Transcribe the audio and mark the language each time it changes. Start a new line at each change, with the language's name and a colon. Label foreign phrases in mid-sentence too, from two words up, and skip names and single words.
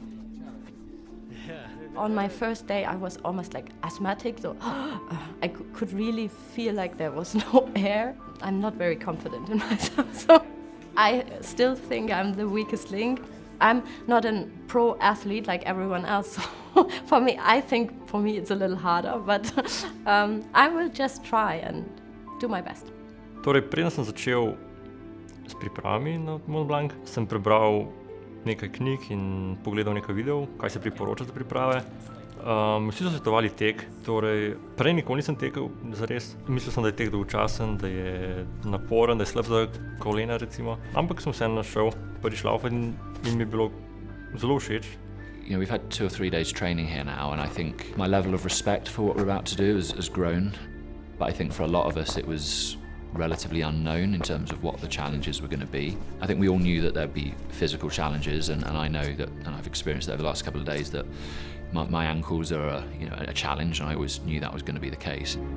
English: On my first day, I was almost like asthmatic, so I could really feel like there was no air. I'm not very confident in myself, so I still think I'm the weakest link. I'm not a pro athlete like everyone else. So I think for me it's a little harder, but I will just try and do my best.
Slovenian: Torej, preden sem začel s pripravami na Mont Blanc, sem prebral nekaj knjig in pogledal nekaj videov, kaj se priporoča za priprave. Vsi so svetovali tek, torej prej nikoli nisem tekel zares. Mislil sem, da je tek dolgočasen, da je naporen, da je slab za kolena recimo. Ampak sem vseeno šel prvič laufat in mi je bilo zelo všeč.
English: You know, we've had 2 or 3 days training here now, and I think my level of respect for what we're about to do has grown. But I think for a lot of us it was relatively unknown in terms of what the challenges were going to be. I think we all knew that there'd be physical challenges, and I know that, and I've experienced it over the last couple of days, that my ankles are a challenge, and I always knew that was going to be the case.